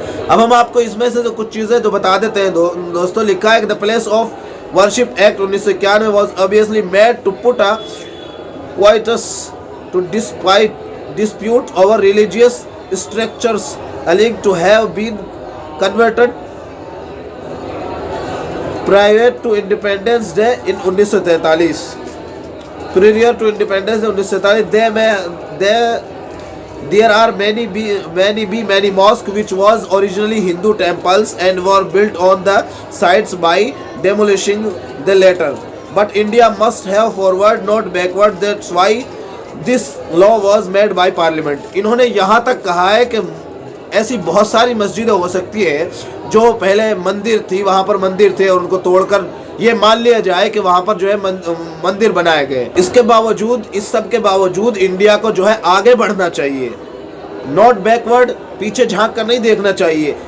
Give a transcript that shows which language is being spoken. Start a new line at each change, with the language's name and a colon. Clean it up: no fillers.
Hindi: अब हम आपको इसमें से तो कुछ चीज़ें तो बता देते हैं दोस्तों।
English: लिखा है कि the place of worship act 1991 was obviously made to put a quietus to dispute our religious structures alleged to have been converted prior to Independence Day in 1943. Prior to Independence Day 1943, there are many mosques which was originally Hindu temples and were built on the sites by demolishing the later. But India must have forward, not backward. That's why this law was made by parliament.
Hindi: इन्होंने यहाँ तक कहा है कि ऐसी बहुत सारी मस्जिदें हो सकती है जो पहले मंदिर थी, वहाँ पर मंदिर थे और उनको तोड़कर ये मान लिया जाए कि वहाँ पर जो है मंदिर बनाए गए। इसके बावजूद, इस सब के बावजूद इंडिया को जो है आगे बढ़ना चाहिए,
English: not backward,
Hindi: पीछे झांक कर नहीं देखना चाहिए।